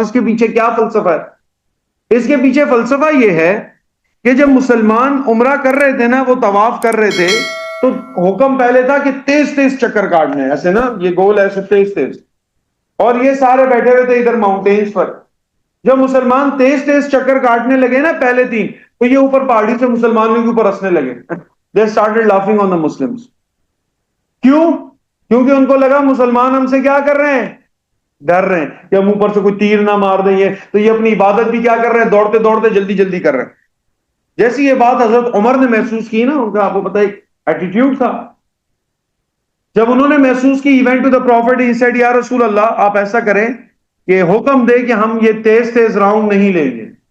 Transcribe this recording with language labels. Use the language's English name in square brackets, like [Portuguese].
[Urdu] اس کے پیچھے کیا فلسفہ ہے؟ اس کے پیچھے فلسفہ یہ ہے کہ جب مسلمان عمرہ کر رہے تھے نا, وہ طواف کر رہے تھے, تو حکم پہلے تھا کہ تیز تیز چکر کاٹنے, ایسے نا, یہ گول ایسے تیز تیز. اور یہ سارے بیٹھے ہوئے تھے ادھر ماؤنٹینز پر. جب مسلمان تیز تیز چکر کاٹنے لگے نا پہلے 3, تو یہ اوپر پہاڑی سے مسلمانوں کے اوپر ہنسنے لگے. [English] They started laughing on the Muslims. [Urdu] کیوں؟ کیونکہ ان کو لگا مسلمان ہم سے کیا کر رہے ہیں, ڈر رہے ہیں کہ ہم اوپر سے کوئی تیر نہ مار دیں. تو یہ اپنی عبادت بھی کیا کر رہے ہیں, دوڑتے دوڑتے جلدی جلدی کر رہے ہیں. جیسی یہ بات حضرت عمر نے محسوس کی نا, ان کا آپ کو پتہ ایک ایٹیٹیوڈ تھا, جب انہوں نے محسوس کی, [English] went to the prophet, he said [Urdu] یا رسول اللہ آپ ایسا کریں کہ حکم دے کہ ہم یہ تیز تیز راؤنڈ نہیں لیں گے.